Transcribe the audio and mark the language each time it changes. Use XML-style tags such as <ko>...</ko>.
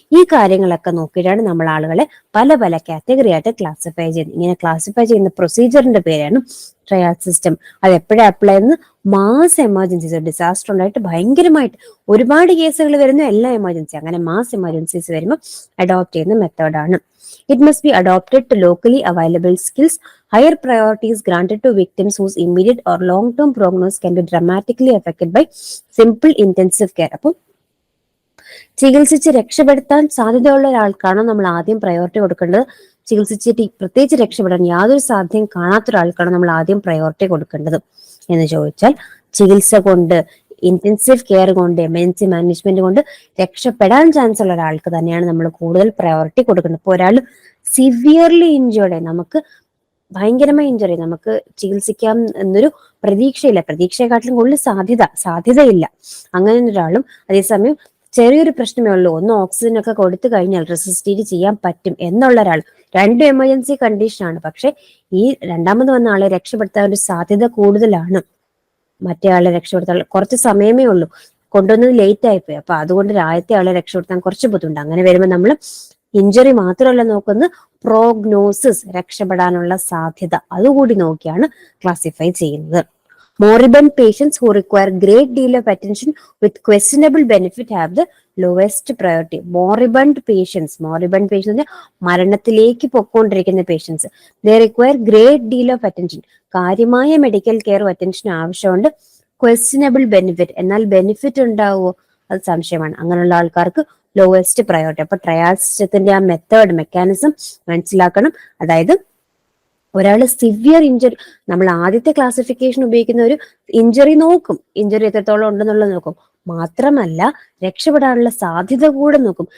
<ml>ഈ കാര്യങ്ങളൊക്കെ നോക്കിയിട്ടാണ് നമ്മൾ ആളുകളെ പല കാറ്റഗറി ആയിട്ട് ക്ലാസിഫൈ ചെയ്യുന്നത്. ഇങ്ങനെ ക്ലാസിഫൈ ചെയ്യുന്ന പ്രൊസീജിയറിന്റെ പേരാണ് ട്രയാഡ് സിസ്റ്റം. അത് എപ്പോഴും അപ്ലൈ ചെയ്യുന്നത്? മാസ് എമർജൻസീസ്, ഡിസാസ്റ്റർ ഉണ്ടായിട്ട് ഭയങ്കരമായിട്ട് ഒരുപാട് കേസുകൾ വരുന്ന എല്ലാ എമർജൻസി, അങ്ങനെ മാസ് എമർജൻസീസ് വരുമ്പോൾ അഡോപ്റ്റ് ചെയ്യുന്ന മെത്തേഡാണ്.</ml> <en>It must be adopted to locally available skills. Higher priority is granted to victims whose immediate or long-term prognosis can be dramatically affected by simple intensive care.</en> <ml>അപ്പോൾ ചികിത്സിച്ച് രക്ഷപ്പെടുത്താൻ സാധ്യതയുള്ള ഒരാൾക്കാണോ നമ്മൾ ആദ്യം പ്രയോറിറ്റി കൊടുക്കേണ്ടത്? ചികിത്സിച്ചിട്ട് പ്രത്യേകിച്ച് രക്ഷപ്പെടാൻ യാതൊരു സാധ്യതയും കാണാത്ത ഒരാൾക്കാണോ നമ്മൾ ആദ്യം പ്രയോറിറ്റി കൊടുക്കേണ്ടത് എന്ന് ചോദിച്ചാൽ, ചികിത്സ കൊണ്ട്, ഇന്റൻസീവ് കെയർ കൊണ്ട്, എമർജൻസി മാനേജ്മെന്റ് കൊണ്ട് രക്ഷപ്പെടാൻ ചാൻസ് ഉള്ള ഒരാൾക്ക് തന്നെയാണ് നമ്മൾ കൂടുതൽ പ്രയോറിറ്റി കൊടുക്കുന്നത്. ഇപ്പോൾ ഒരാൾ സിവിയർലി ഇഞ്ചേർഡ്, നമുക്ക് ഭയങ്കരമായ ഇഞ്ചുറി, നമുക്ക് ചികിത്സിക്കാം എന്നൊരു പ്രതീക്ഷയില്ല, പ്രതീക്ഷയെക്കാട്ടിലും കൂടുതൽ സാധ്യതയില്ല, അങ്ങനെ ഒരാളും അതേസമയം ചെറിയൊരു പ്രശ്നമേ ഉള്ളൂ, ഒന്ന് ഓക്സിജൻ ഒക്കെ കൊടുത്തു കഴിഞ്ഞാൽ റെസിസ്റ്റേറ്റ് ചെയ്യാൻ പറ്റും എന്നുള്ള ഒരാൾ, രണ്ടും എമർജൻസി കണ്ടീഷനാണ്. പക്ഷെ ഈ രണ്ടാമത് വന്ന ആളെ രക്ഷപ്പെടുത്താൻ ഒരു സാധ്യത കൂടുതലാണ്. മറ്റേ ആളെ രക്ഷപ്പെടുത്താൻ കുറച്ച് സമയമേ ഉള്ളൂ, കൊണ്ടുവന്നത് ലേറ്റ് ആയിപ്പോയി, അപ്പൊ അതുകൊണ്ട് ആദ്യത്തെ ആളെ രക്ഷപ്പെടുത്താൻ കുറച്ച് ബുദ്ധിമുട്ട്. അങ്ങനെ വരുമ്പോൾ നമ്മൾ ഇഞ്ചുറി മാത്രമല്ല നോക്കുന്നത്, പ്രോഗ്നോസിസ്, രക്ഷപ്പെടാനുള്ള സാധ്യത, അതുകൂടി നോക്കിയാണ് ക്ലാസിഫൈ ചെയ്യുന്നത്.</ml> <en>Moribund patients who require great deal of attention with questionable benefit have the lowest priority. Moribund patients</en> <ml>മരണത്തിലേക്ക് പൊക്കോണ്ടിരിക്കുന്ന patients,</ml> <en>they require great deal of attention.</en> <ml>കാര്യമായ മെഡിക്കൽ കെയറും അറ്റൻഷനും ആവശ്യമുണ്ട്. ക്വസ്റ്റ്യനബിൾ ബെനിഫിറ്റ്, എന്നാൽ ബെനിഫിറ്റ് ഉണ്ടാവുമോ അത് സംശയമാണ്. അങ്ങനെയുള്ള ആൾക്കാർക്ക് ലോവസ്റ്റ് പ്രയോറിറ്റി. അപ്പൊ ട്രയാഡ് സിസ്റ്റത്തിന്റെ ആ മെക്കാനിസം മനസ്സിലാക്കണം. അതായത് ഒരാൾ സിവിയർ ഇഞ്ചുറി, നമ്മൾ ആദ്യത്തെ ക്ലാസിഫിക്കേഷൻ ഉപയോഗിക്കുന്ന ഒരു ഇഞ്ചുറി നോക്കും, ഇഞ്ചുറി എത്രത്തോളം ഉണ്ടെന്നുള്ളത് നോക്കും, മാത്രമല്ല രക്ഷപ്പെടാനുള്ള സാധ്യത കൂടെ നോക്കും.</ml>